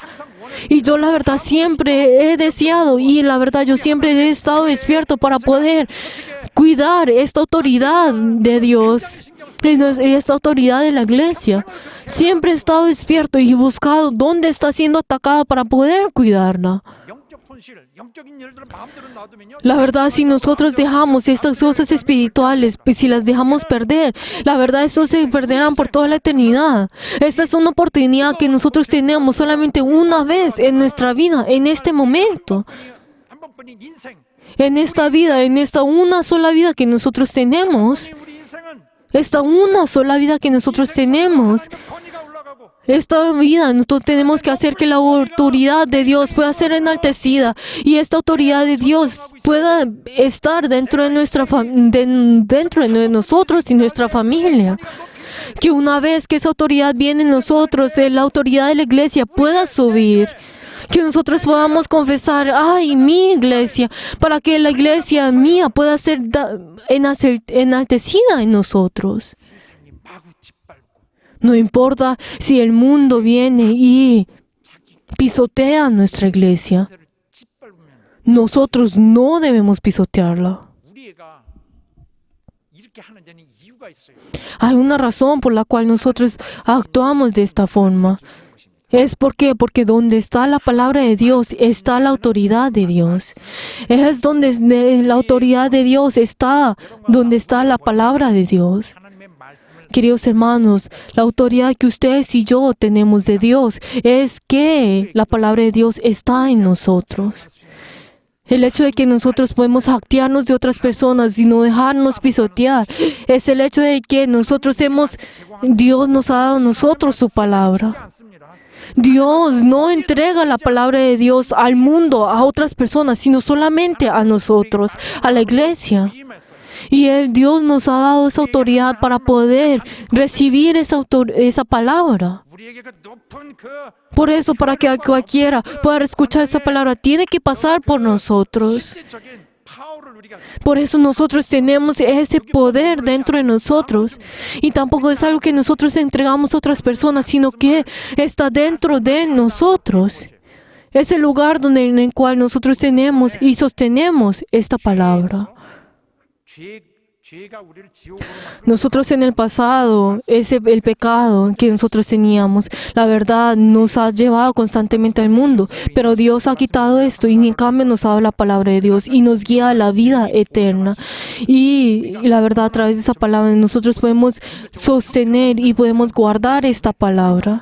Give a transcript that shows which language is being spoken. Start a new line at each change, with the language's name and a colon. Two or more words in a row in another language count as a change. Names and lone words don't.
Spanish: Y yo la verdad siempre he deseado y la verdad yo siempre he estado despierto para poder cuidar esta autoridad de Dios y esta autoridad de la iglesia. Siempre he estado despierto y buscado dónde está siendo atacada para poder cuidarla.
Korean: 영적 손실, 영적인 일들을 마음대로 놔두면요.
Spanish: La verdad, si nosotros dejamos estas cosas espirituales, pues si las dejamos perder, la verdad, eso se perderán por toda la eternidad. Esta es una oportunidad que nosotros tenemos solamente una vez en nuestra vida, en este momento,
Korean: 한 번뿐인 인생.
Spanish: en esta vida, en esta una sola vida que nosotros tenemos,
Korean: 우리 인생은
Spanish: esta una sola vida que nosotros tenemos.
Korean: 하나님의 권위가 올라가고
Spanish: Esta vida, nosotros tenemos que hacer que la autoridad de Dios pueda ser enaltecida y esta autoridad de Dios pueda estar dentro de dentro de nosotros y nuestra familia. Que una vez que esa autoridad viene en nosotros, la autoridad de la iglesia pueda subir. Que nosotros podamos confesar, ay, mi iglesia, para que la iglesia mía pueda ser enaltecida en nosotros.
Korean: 세상이 마구 짓밟고
Spanish: No importa si el mundo viene y pisotea nuestra iglesia,
Korean: 세를 짓밟으면
Spanish: nosotros no debemos pisotearla.
Korean: 우리 애가 이렇게 하는 데는 이유가 이유가 있어요.
Spanish: Hay una razón por la cual nosotros actuamos de esta forma. ¿Es por qué? Porque donde está la palabra de Dios está la autoridad de Dios. Es donde la autoridad de Dios está, donde está la palabra de Dios.
Korean: 하나님의 말씀을
Spanish: Queridos hermanos, la autoridad que ustedes y yo tenemos de Dios es que la palabra de Dios está en nosotros. El hecho de que nosotros podemos jactarnos de otras personas y no dejarnos pisotear es el hecho de que Dios nos ha dado a nosotros su palabra.
Korean: 않습니다.
Spanish: Dios no entrega la palabra de Dios al mundo, a otras personas, sino solamente a nosotros, a la iglesia. Y Dios nos ha dado esa autoridad para poder recibir esa palabra.
Korean: 우리에게 그 높은 그
Spanish: Por eso, para que cualquiera pueda escuchar esa palabra, tiene que pasar por nosotros.
Korean: 실제적인 파워를 우리가
Spanish: Por eso nosotros tenemos ese poder dentro de nosotros. Y tampoco es algo que nosotros entregamos a otras personas, sino que está dentro de nosotros. Es el lugar en el cual nosotros tenemos y sostenemos esta palabra.
Korean: 죄가 우리를 지옥으로 만들고
Spanish: Nosotros en el pasado, el pecado que nosotros teníamos, la verdad nos ha llevado constantemente al mundo, pero Dios ha quitado esto y en cambio nos ha dado la palabra de Dios y nos guía a la vida eterna. Y la verdad, a través de esa palabra nosotros podemos sostener y podemos guardar esta palabra.